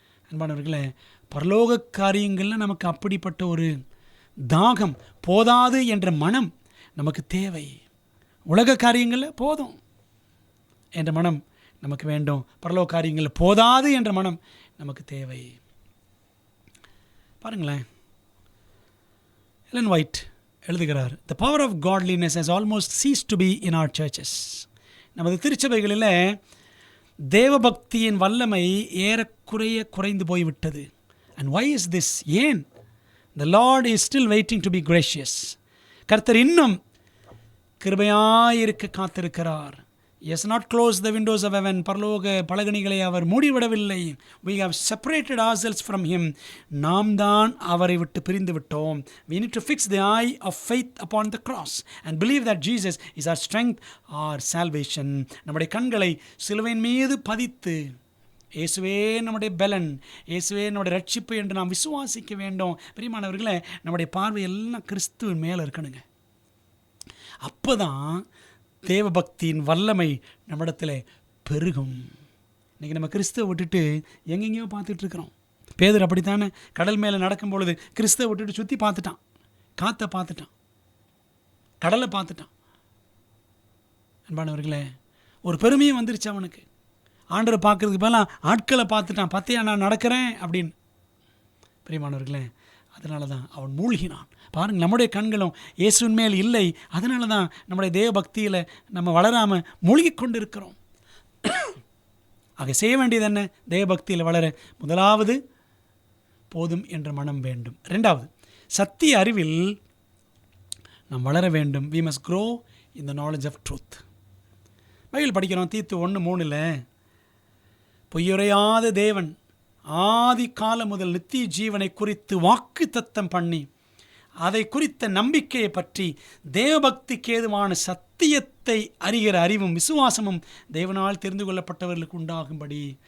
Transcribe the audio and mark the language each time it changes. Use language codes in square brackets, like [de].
[ta] அன்பானவர்களே, பரலோக காரியங்களில் நமக்கு அப்படிப்பட்ட ஒரு தாகம், போதாது என்ற மனம் நமக்கு தேவை. உலக காரியங்களில் போதும் என்ற மனம் நமக்கு வேண்டும், பரலோக காரியங்களில் போதாது என்ற மனம் நமக்கு தேவை. பாருங்களேன், எலன் ஒயிட் எழுதுகிறார், [en] The power of godliness has almost ceased to be in our churches. [ta] நமது திருச்சபைகளில் தேவபக்தியின் வல்லமை ஏறக்குறைய குறைந்து போய்விட்டது. [en] And why is this? [ta] ஏன்? [en] The Lord is still waiting to be gracious. [ta] கர்த்தர் இன்னும் கிருபையாயிருக்க காத்திருக்கிறார். [en] He has not closed the windows of heaven. [ta] பரலோக பலகணிகளை அவர் மூடிவிடவில்லை. [en] We have separated ourselves from him. [ta] நாம் தான் அவரை விட்டு பிரிந்து விட்டோம். [en] We need to fix the eye of faith upon the cross and believe that Jesus is our strength, our salvation. [ta] நம்முடைய கண்களை சிலுவையின் மீது பதித்து, இயேசுவே நம்முடைய பலன், இயேசுவே நம்முடைய ரட்சிப்பு என்று நாம் விசுவாசிக்க வேண்டும். பிரியமானவர்களே, நம்முடைய பார்வை எல்லாம் கிறிஸ்துவின் மேலே இருக்கணுங்க. அப்போ தான் தேவபக்தியின் வல்லமை நம்மிடத்தில் பெருகும். இன்றைக்கி நம்ம கிறிஸ்துவை விட்டுட்டு எங்கெங்கேயோ பார்த்துட்ருக்குறோம். பேதுரு அப்படித்தானே கடல் மேலே நடக்கும் பொழுது கிறிஸ்துவை விட்டுட்டு சுற்றி பார்த்துட்டான், காற்றை பார்த்துட்டான், கடலை பார்த்துட்டான். அன்பானவர்களே, ஒரு பெருமையும் வந்துருச்சு அவனுக்கு. ஆண்டரை பார்க்குறதுக்கு பதிலாக ஆட்களை பார்த்துட்டான், பார்த்தியா நான் நடக்கிறேன் அப்படின்னு. பிரியமானவர்களே, அதனால தான் அவன் மூழ்கினான். பாருங்கள், நம்முடைய கண்களும் இயேசுவின் மேல் இல்லை. அதனால தான் நம்முடைய தேவபக்தியில் நம்ம வளராமல் மூழ்கி கொண்டு இருக்கிறோம். ஆக செய்ய வேண்டியது என்ன? தேவபக்தியில் வளர முதலாவது போதும் என்ற மனம் வேண்டும். 2வது, சத்திய அறிவில் நாம் வளர வேண்டும். [en] We must grow in the knowledge of truth. [ta] Bible படிக்கிறோம், தீத்து 1:3 பொய்யுரையாத தேவன் ஆதி காலம் முதல் நித்திய ஜீவனை குறித்து வாக்கு தத்தம் பண்ணி அதை குறித்த நம்பிக்கையை பற்றி தேவபக்திக்கு ஏதுவான சத்தியத்தை அறிகிற அறிவும் விசுவாசமும் தேவனால் தெரிந்து கொள்ளப்பட்டவர்களுக்கு உண்டாகும்படி.